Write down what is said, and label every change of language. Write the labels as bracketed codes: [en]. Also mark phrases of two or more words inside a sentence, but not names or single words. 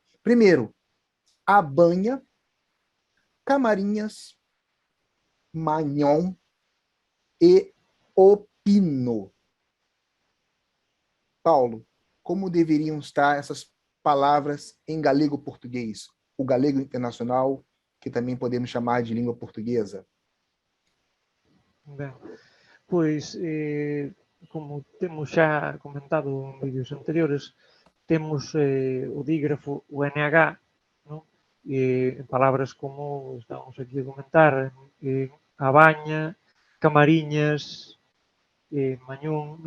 [pt] Primeiro, Abanha, Camarinhas, Magnon e Opino. Paulo, como deveriam estar essas palavras em galego-português? O galego internacional, que também podemos chamar de língua portuguesa. [gl] Ben, pois, como temos xa comentado en vídeos anteriores, temos o dígrafo, o NH, non? En palabras como estamos aquí a comentar, Abaña, Camariñas, Mañón, non?